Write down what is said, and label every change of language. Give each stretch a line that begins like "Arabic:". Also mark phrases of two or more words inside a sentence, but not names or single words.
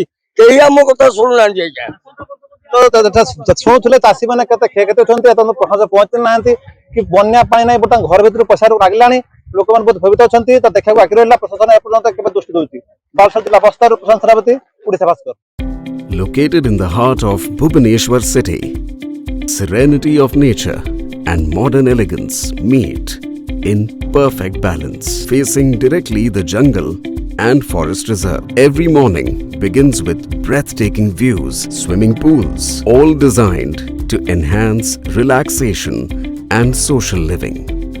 Odia: କେହି ଆମ କଥା ଶୁଣୁନାହାନ୍ତି ଆଜ୍ଞା। ଶୁଣୁଥିଲେ ଚାଷୀ ମାନେ କେତେ କ୍ଷୟକ୍ଷତି ଅଛନ୍ତି, ପ୍ରଶାସନ ପହଞ୍ଚି ନାହାନ୍ତି କି ବନ୍ୟା ପାଣି ନାହିଁ ବର୍ତ୍ତମାନ ଘର ଭିତରୁ ପଶିବାକୁ ଲାଗିଲାଣି। ଲୋକମାନେ ବହୁତ ଭୟଭୀତ ଅଛନ୍ତି। ତ ଦେଖିବାକୁ ବାକି ରହିଲା ପ୍ରଶାସନ ଏପର୍ଯ୍ୟନ୍ତ କେବେ ଦୃଷ୍ଟି ଦଉଛି। ବାଲେଶ୍ୱର ଜିଲ୍ଲା ବସ୍ତାରୁ ପ୍ରଶାନ୍ତ ସେନାପତି, ଓଡ଼ିଶା ଭାସ୍କର।
English: Located in the heart of Bhubaneswar city, serenity of nature and modern elegance meet in perfect balance, facing directly the jungle and forest reserve. Every morning begins with breathtaking views, swimming pools, all designed to enhance relaxation and social living.